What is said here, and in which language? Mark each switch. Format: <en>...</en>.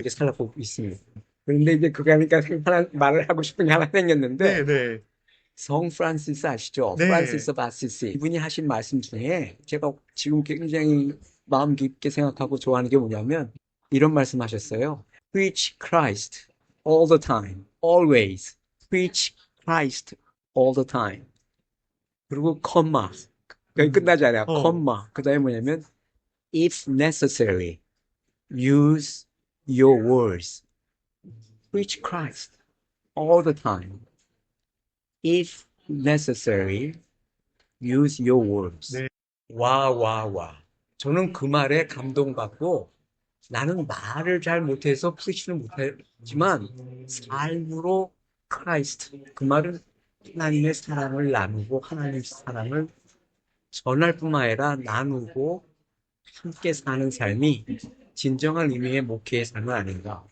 <ko>이게 살아보고 있습니다. 그런데 이제 그거 하니까 하나 말을 하고 싶은 게 하나 네, 생겼는데 네. 성 프란시스 아시죠? 네. 프란시스 바시시 이분이 하신 말씀 중에 제가 지금 굉장히 마음 깊게 생각하고 좋아하는 게 뭐냐면 이런 말씀하셨어요.</ko> <en>Preach Christ all the time, always. Preach Christ all the time.</en> <ko>그리고 컴마. 거기 음, 끝나지 않아요. 어, 컴마. 그 다음에 뭐냐면</ko> <en>if necessary, use your words. Preach Christ all the time. If necessary, use your words.</en> <ko>네. 와, 와, 와. 저는 그 말에 감동받고 나는 말을 잘 못해서 프리치는 못하지만 삶으로 크라이스트. 그 말은 하나님의 사랑을 나누고 하나님의 사랑을 전할 뿐만 아니라 나누고 함께 사는 삶이 진정한 의미의 목회의 삶은 아닌가.</ko>